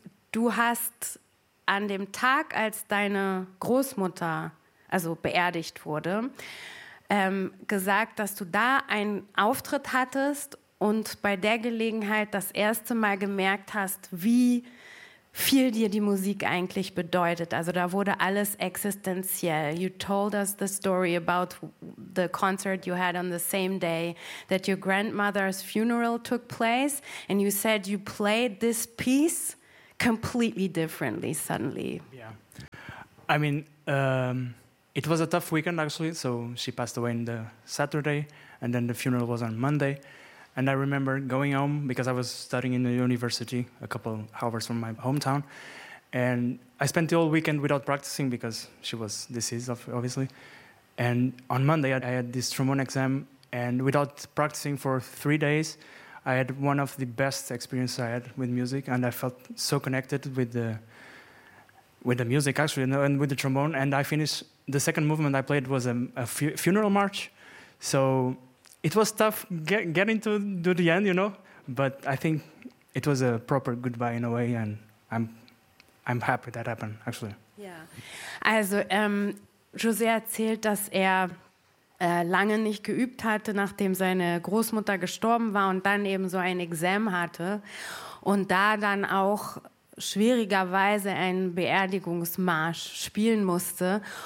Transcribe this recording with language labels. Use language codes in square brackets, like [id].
[de] Du hast an dem Tag, als deine Großmutter also beerdigt wurde, gesagt, dass du da einen Auftritt hattest und bei der Gelegenheit das erste Mal gemerkt hast, wie viel dir die Musik eigentlich bedeutet. Also da wurde alles existenziell. [en] You told us the story about the concert you had on the same day that your grandmother's funeral took place and you said you played this piece completely differently suddenly. Yeah. I mean, it was a tough weekend, actually. So she passed away on the Saturday, and then the funeral was on Monday. And I remember going home because I was studying in the university a couple hours from my hometown. And I spent the whole weekend without practicing because she was diseased, obviously. And on Monday, I had this trombone exam. And without practicing for 3 days, I had one of the best experiences I had with music. And I felt so connected with the music, actually, and with the trombone. And I finished, the second movement I played was a funeral march. So it was tough getting to do the end, you know. But I think it was a proper goodbye in a way. And I'm happy that happened, actually. Yeah. [de] Also, José erzählt, dass er lange nicht geübt hatte, nachdem seine Großmutter gestorben war und dann eben so ein Exam hatte. Und da dann auch schwierigerweise einen Beerdigungsmarsch spielen musste.